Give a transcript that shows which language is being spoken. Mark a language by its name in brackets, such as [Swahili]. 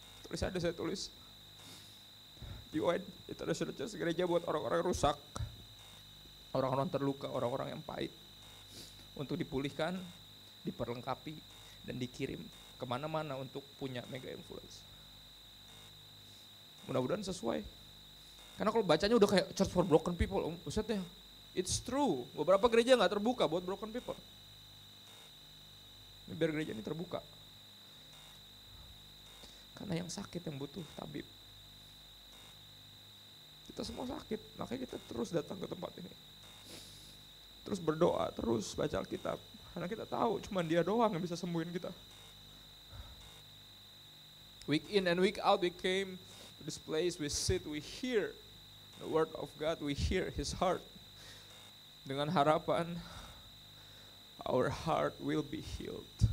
[Indonesian] Saya tulis New Wine International Church, gereja buat orang-orang rusak, orang-orang terluka, orang-orang yang pahit, untuk dipulihkan, diperlengkapi, dan dikirim kemana-mana untuk punya mega influence. Mudah-mudahan sesuai. Karena kalau bacanya udah kayak [English] Church for Broken People, [Indonesian] buset ya, [English] it's true. [Indonesian] Beberapa gereja gak terbuka buat [English] broken people. [Indonesian] Biar gereja ini terbuka. Karena yang sakit yang butuh tabib. Kita semua sakit, makanya kita terus datang ke tempat ini. terus berdoa, terus baca Alkitab. Karena kita tahu cuma Dia doang yang bisa sembuhin kita. [English] Week in and week out we came to this place, we sit, we hear the word of God, we hear His heart. [Indonesian] Dengan harapan [English] our heart will be healed.